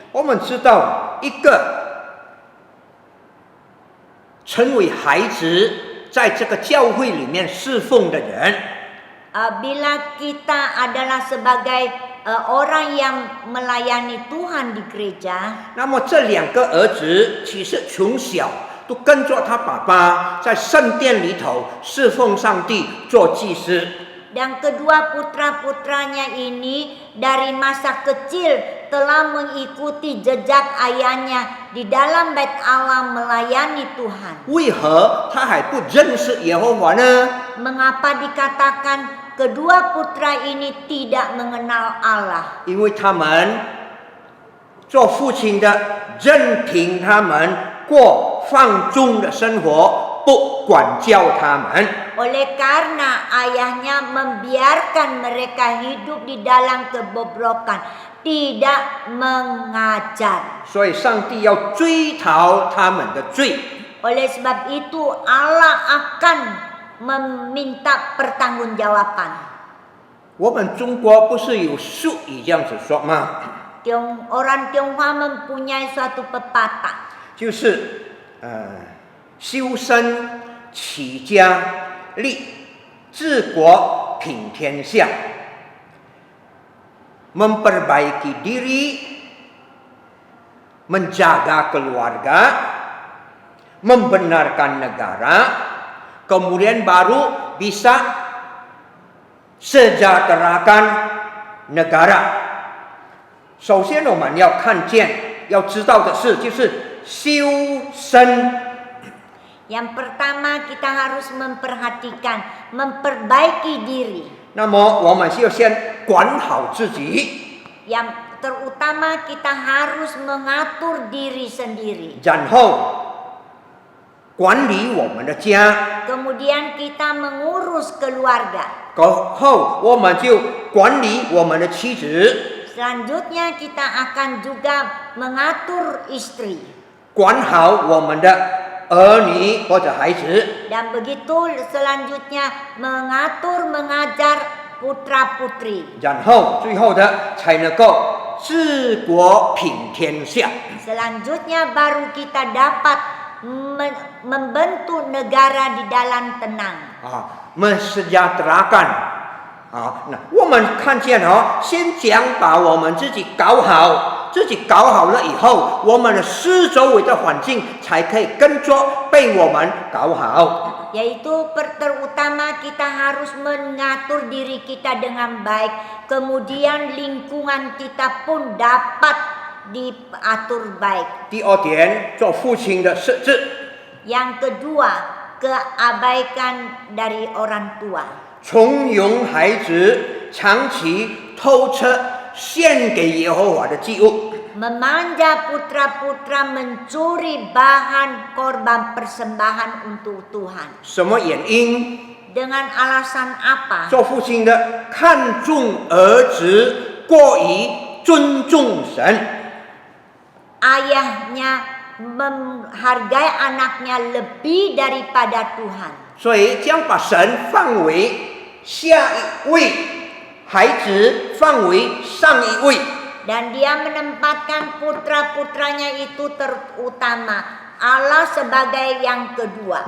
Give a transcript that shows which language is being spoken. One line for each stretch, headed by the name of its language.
Chinese: 我们知道，一个成为孩子，在这个教会里面侍奉的人，
Indonesian: Bila kita adalah sebagai orang yang melayani Tuhan di gereja,
Chinese: 那么这两个儿子其实从小都跟着他爸爸在圣殿里头侍奉上帝，做祭司。
Indonesian: dan kedua putra-putranya ini dari masa kecil telah mengikuti jejak ayahnya di dalam bait Allah melayani Tuhan.
Chinese: 为何他还不认识耶和华呢？
Indonesian: Mengapa dikatakan kedua putra ini tidak mengenal Allah?
Chinese: 因为他们做父亲的任凭他们过放纵的生活，不管教他们。
Indonesian: Oleh karena ayahnya membiarkan mereka hidup di dalam kebobrokan, tidak mengajar.
Chinese: 所以上帝要追讨他们的罪。
Indonesian: Oleh sebab itu Allah akan meminta pertanggungjawaban.
Chinese: 我们中国不是有俗语这样子说吗？
Indonesian: Orang Tionghoa mempunyai suatu pepatah,
Chinese: 就是修身齐家立治国平天下。
Indonesian: memperbaiki diri, menjaga keluarga, membenarkan negara, kemudian baru bisa sejahterakan negara.
Chinese: 首先我们要看见，要知道的是，就是修身。
Indonesian: Yang pertama kita harus memperhatikan, memperbaiki diri.
Chinese: 那么我们就先管好自己，
Indonesian: Yang terutama kita harus mengatur diri sendiri.
Chinese: 然后管理我们的家，
Indonesian: Kemudian kita mengurus keluarga.
Chinese: 然后我们就管理我们的妻子，
Indonesian: Selanjutnya kita akan juga mengatur istri.
Chinese: 管好我们的儿女或者孩子，
Indonesian: Dan begitu selanjutnya mengatur, mengajar putra-putri.
Chinese: 然后最后的才能够治国平天下。
Indonesian: Selanjutnya baru kita dapat membentuk negara di dalam tenang. mensejahterakan。
Chinese: 那我们看见先讲把我们自己搞好，自己搞好了以后，我们的四周围的环境才可以跟着被我们搞好。
Indonesian: Yaitu terutama kita harus mengatur diri kita dengan baik, kemudian lingkungan kita pun dapat diatur baik.
Chinese: 第二点，做父亲的设置。
Indonesian: Yang kedua, keabaikan dari orang tua.
Chinese: 从容孩子长期偷吃献给耶和华的祭物，
Indonesian: Memanja putra-putra mencuri bahan korban persembahan untuk Tuhan.
Chinese: 什么原因？
Indonesian: Dengan alasan apa?
Chinese: 做父亲的看重儿子过于尊重神，
Indonesian: Ayahnya menghargai anaknya lebih daripada Tuhan.
Chinese: 所以将把神放为下一位，孩子放为上一位。
Indonesian: Dan dia menempatkan putra-putranya itu terutama, Allah sebagai yang kedua.